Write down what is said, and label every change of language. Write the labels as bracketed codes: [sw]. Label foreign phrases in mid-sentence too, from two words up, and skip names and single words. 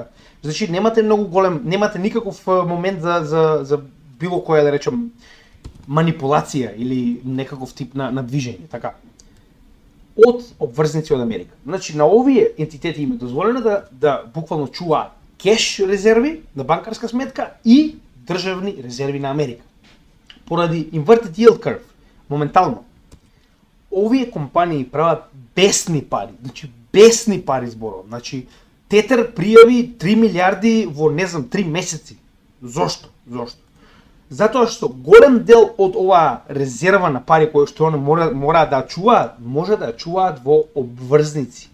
[mk] Значи немате многу голем, немате никаков момент за било која да речем манипулација или некаков тип на движење, така. Од обврзници од Америка. Значи на овие ентитети им е дозволено да буквално чуваат кеш резерви на банкарска сметка и државни резерви на Америка. [en] Поради inverted yield curve, [mk] моментално, овие компании прават бесни пари, значи бесни пари зборувам. Значи Тетер пријави 3 милиарди во, не знам, 3 месеци. Зошто? Затоа што голем дел од оваа резерва на пари која што они мора да чуваат, може да чуваат во обврзници.